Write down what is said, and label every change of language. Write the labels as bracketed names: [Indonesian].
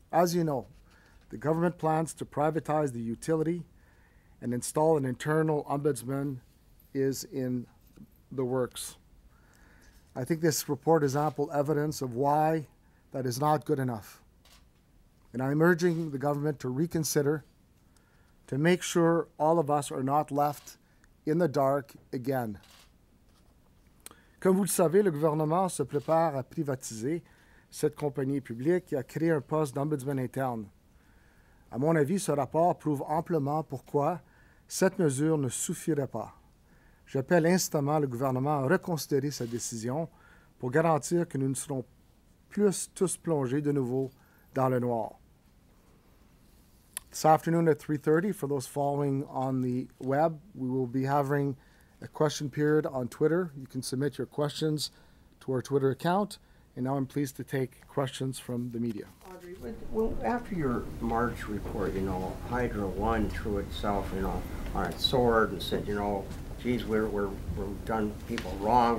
[English] As you know, the government plans to privatize the utility and install an internal ombudsman is in the works. I think this report is ample evidence of why that is not good enough. And I'm urging the government to reconsider, to make sure all of us are not left in the dark again. [French] Comme vous le savez, le gouvernement se prépare à privatiser cette compagnie publique et à créer un poste d'ombudsman interne. À mon avis, ce rapport prouve amplement pourquoi cette mesure ne suffirait pas. J'appelle instamment le gouvernement à reconsidérer sa décision pour garantir que nous ne serons plus tous plongés de nouveau dans le noir. [English] This afternoon at 3:30, for those following on the web, we will be having a question period on Twitter. You can submit your questions to our Twitter account. And now I'm pleased to take questions from the media. Audrey, well, after your March report, Hydro One threw itself, on its sword and said, geez, we're done people wrong.